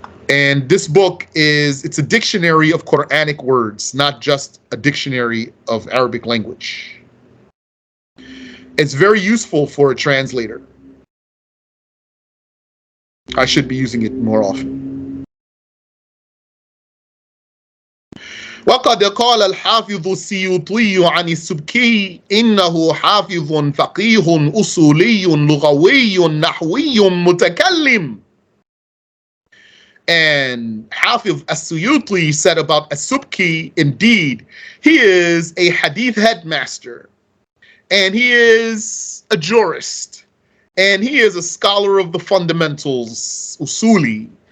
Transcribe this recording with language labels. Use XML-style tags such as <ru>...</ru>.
<en>And this book it's a dictionary of Quranic words, not just a dictionary of Arabic language. It's very useful for a translator. I should be using it more often.</en> <ar>وقد قال الحافظ السيوطي عن السبكي إنه حافظ فقيه أصولي لغوي نحوي متكلم.</ar> <en>And Hafiz as-Suyuti said about as-Subki, indeed, he is a hadith headmaster, and he is a jurist, and he is a scholar of the fundamentals, usuli.</en>